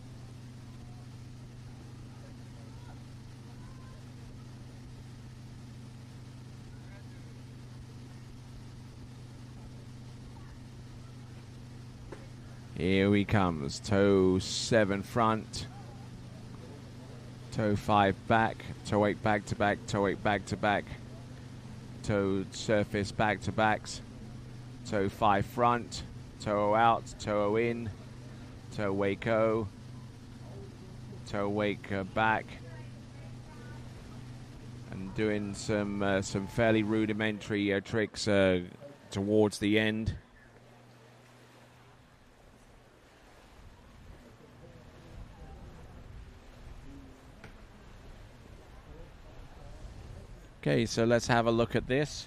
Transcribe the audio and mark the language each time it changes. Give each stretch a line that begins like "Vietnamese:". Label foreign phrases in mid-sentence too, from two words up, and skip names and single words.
English: Here he comes. Toe 7 front. Toe 5 back. Toe 8 back to back. Toe 8 back to back. Toe surface back to backs. Toe 5 front. Toe out. Toe in. Toe wake O. Toe wake back. And doing some fairly rudimentary tricks towards the end. Okay, so let's have a look at this.